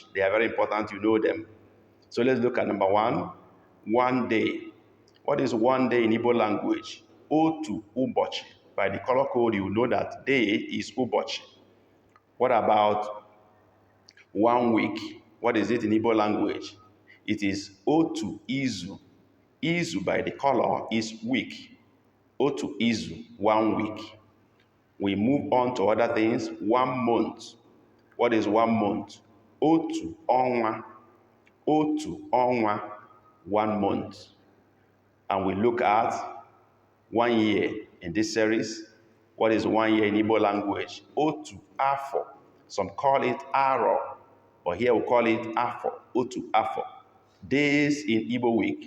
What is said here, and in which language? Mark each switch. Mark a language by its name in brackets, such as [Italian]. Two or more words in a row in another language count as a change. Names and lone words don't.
[English] They are very important, you know them. So let's look at number one day. What is one day in Igbo language? [Igbo] Otu ubochi. [English] By the color code, you know that day is ubochi. What about 1 week? What is it in Igbo language? It is [Igbo] Otu izu. [English] Izu by the color is week. [Igbo] Otu izu, 1 week. [English] We move on to other things. 1 month. What is 1 month? [Igbo] Otu onwa. Otu onwa, 1 month. [English] And we look at 1 year in this series. What is 1 year in Igbo language? [Igbo] Otu afo. [English] Some call it aro, but here we call it afo. [Igbo] Otu afo. [English] Days in Igbo week.